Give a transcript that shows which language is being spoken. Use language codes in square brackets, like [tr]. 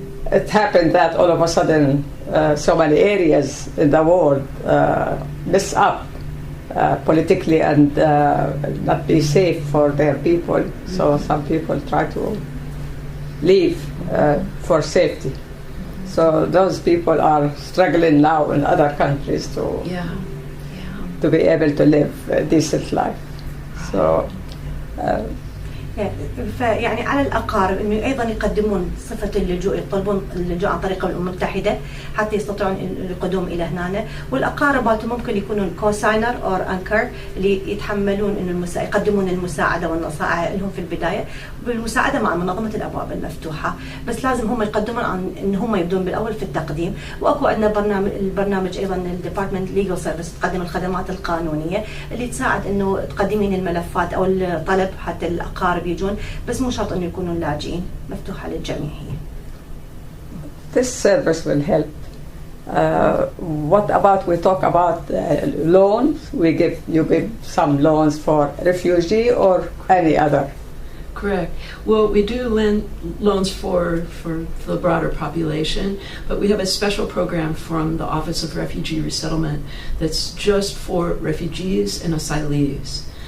[en] It happened that all of a sudden so many areas in the world mess up politically and not be safe for their people. So some people try to leave for safety. So those people are struggling now in other countries to be able to live a decent life. So [ar] فيعني على الأقارب إنه أيضا يقدمون صفة اللجوء، يطلبون اللجوء عن طريق الأمم المتحدة حتى يستطيعون القدوم إلى هنا، والأقارب ممكن يكونون كوساينر أو أنكر اللي يتحملون إنه يقدمون المساعدة والنصائح لهم في البداية بالمساعدة مع منظمة الأبواب المفتوحة، بس لازم هم يقدمون عن إن هم يبدون بالأول في التقديم، وأكو عندنا البرنامج أيضا الديبارتمنت ليجل سيرفيس تقدم الخدمات القانونية اللي تساعد إنه تقدمين الملفات أو الطلب حتى الأقارب يجون، بس مو شرط انه يكونوا لاجئين، مفتوحه للجميع هي. [en] This service will help. What about we talk about loans? You give some loans for refugee or any other? Correct. Well, we do lend loans for the broader population, but we have a special program from the Office of Refugee Resettlement that's just for refugees and asylees.